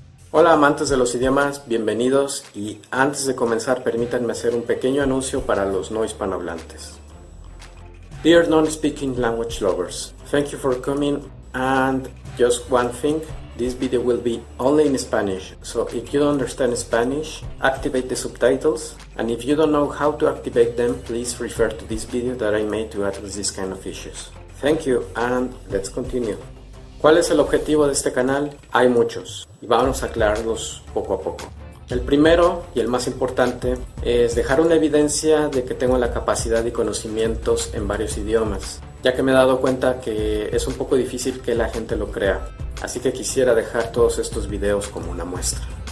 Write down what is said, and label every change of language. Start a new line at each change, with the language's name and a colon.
Spanish: Hola amantes de los idiomas, bienvenidos y antes de comenzar permítanme hacer un pequeño anuncio para los no hispanohablantes.
English: Dear non-speaking language lovers, thank you for coming and just one thing, this video will be only in Spanish, so if you don't understand Spanish, activate the subtitles, and if you don't know how to activate them, please refer to this video that I made to address this kind of issues. Thank you and let's continue.
Spanish: ¿Cuál es el objetivo de este canal? Hay muchos y vamos a aclararlos poco a poco. El primero y el más importante es dejar una evidencia de que tengo la capacidad y conocimientos en varios idiomas, ya que me he dado cuenta que es un poco difícil que la gente lo crea, así que quisiera dejar todos estos videos como una muestra.